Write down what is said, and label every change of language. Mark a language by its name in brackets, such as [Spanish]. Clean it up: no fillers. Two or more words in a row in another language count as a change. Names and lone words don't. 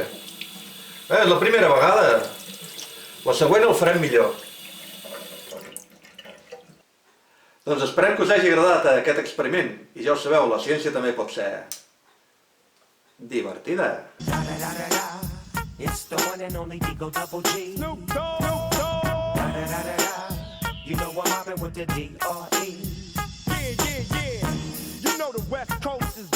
[Catalan] És la primera vegada. La següent el farem millor. Doncs esperem que us hagi agradat aquest experiment. I ja ho sabeu, la ciència també pot ser divertida. [English] It's the one and only Digo Double G. Snoop Dogg. You know I'm mobbing with the D.R.E. Yeah. You know the West Coast.